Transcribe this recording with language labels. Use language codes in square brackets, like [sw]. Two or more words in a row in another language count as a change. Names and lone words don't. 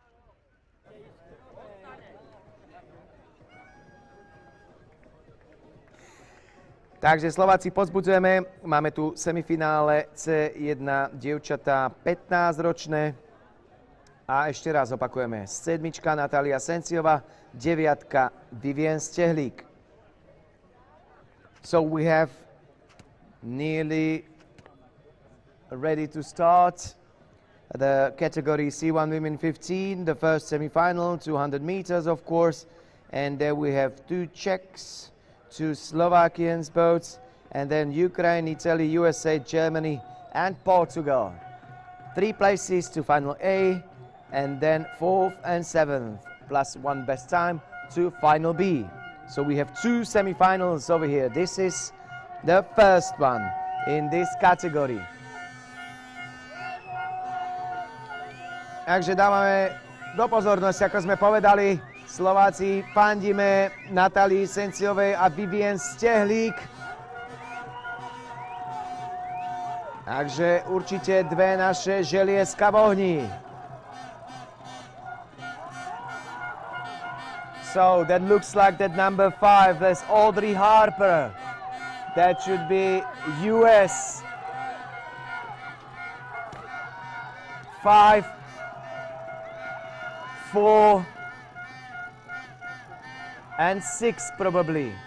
[sk] Takže Slováci pozbudzujeme, máme tu semifinále C1 dievčatá 15-ročné a ešte raz opakujeme. 7. Natália Senciová, 9. Vivien Stehlík. [en] So we have nearly ready to start the category C1 Women 15, the first semifinal, 200 meters of course, and there we have 2 Czechs, 2 Slovakian boats, and then Ukraine, Italy, USA, Germany, and Portugal. 3 places to final A, and then 4th and 7th, plus 1 best time to final B. So we have 2 semifinals over here. This is the first one in this category. [sk] Takže dávame do pozornosti, ako sme povedali, Slováci fandíme Natálii Senciovej a Vivien Stehlík. Takže určite dve naše želieska v ohni. [en] So that looks like that number 5, that's Audrey Harper. That should be US. 5, 4, and 6 probably.